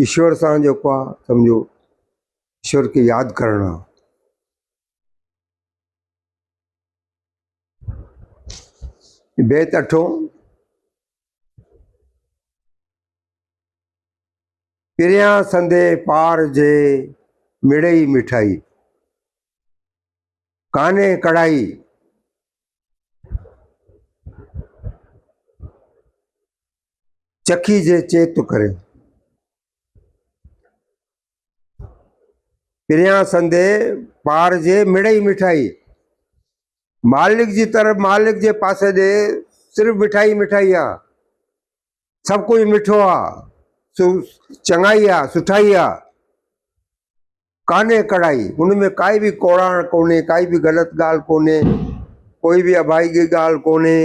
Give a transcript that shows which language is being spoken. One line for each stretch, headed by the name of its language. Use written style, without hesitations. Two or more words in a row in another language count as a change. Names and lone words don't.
Sindhi: ईश्वर सां जेको आहे सम्झो ईश्वर खे यादि करणु आहे। बैत अठो, किरिया संदे पार जे मिड़ई मिठाई, काने कढ़ाई, चखी जे चेत करे। किरिया संदे पार जे मिड़ई मिठाई, मालिक जी तरफ़, मालिक जे पासे ॾे सिर्फ़ु मिठाई मिठाई आहे। सभु कुझु मिठो आहे, चङाई आहे, सुठाई आहे। काने कढ़ाई, उनमें काई बि कोड़ाण कोन्हे, काई बि ग़लति ॻाल्हि कोन्हे, कोई बि अभागी ॻाल्हि कोन्हे।